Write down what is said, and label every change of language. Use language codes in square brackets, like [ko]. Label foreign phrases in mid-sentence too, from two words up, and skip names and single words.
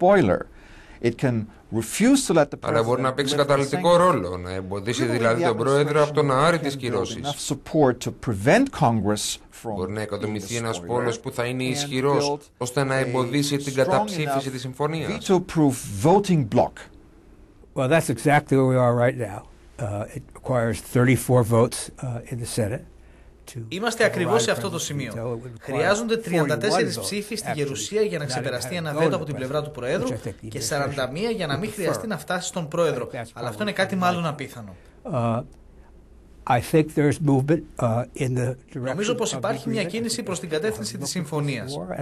[el] Αλλά μπορεί να παίξει καταλυτικό ρόλο, να εμποδίσει δηλαδή τον πρόεδρο από το να άρει τις κυρώσεις. Μπορεί να οικοδομηθεί ένας πόλος που θα είναι ισχυρός, ώστε να εμποδίσει την καταψήφιση της συμφωνίας. [en] Well, that's exactly where we are right now. It requires 34 votes in the Senate. [el] Είμαστε ακριβώς σε αυτό το σημείο. Χρειάζονται 34 ψήφοι στη Γερουσία για να ξεπεραστεί ένα βέτο από την πλευρά του Προέδρου και 41 για να μην χρειαστεί να φτάσει στον Πρόεδρο. Αλλά αυτό είναι κάτι μάλλον απίθανο. Νομίζω πως υπάρχει μια κίνηση προς την κατεύθυνση της συμφωνίας.